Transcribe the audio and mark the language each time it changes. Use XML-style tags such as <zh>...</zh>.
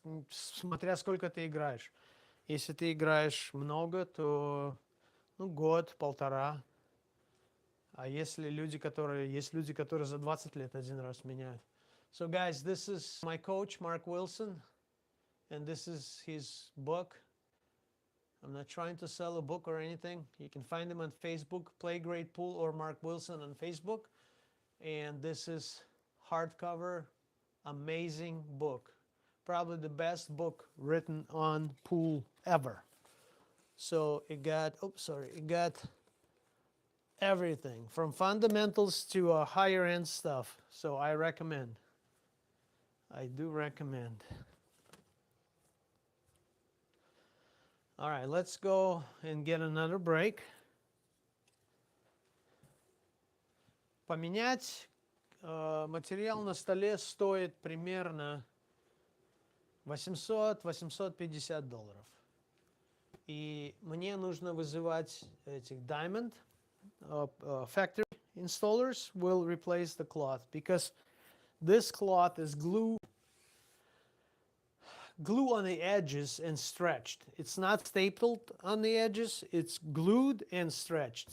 <ru>смотря сколько ты играешь. Если ты играешь много, то год, полтора. А если люди, которые за 20 лет один раз меняют.</ru> <en>So guys, this is my coach, Mark Wilson, and this is his book. I'm not trying to sell a book or anything. You can find him on Facebook, Play Great Pool, or Mark Wilson on Facebook. And this is hardcover, amazing book. Probably the best book written on pool ever. So it got, it got everything from fundamentals to higher end stuff. So I recommend. I do recommend. All right, let's go and get another break.</en> <ru>Поменять материал на столе стоит примерно $800–850. И мне нужно вызывать этих</ru> <en>Diamond factory installers will replace the cloth because this cloth is glue on the edges and stretched. It's not stapled on the edges, it's glued and stretched.</en>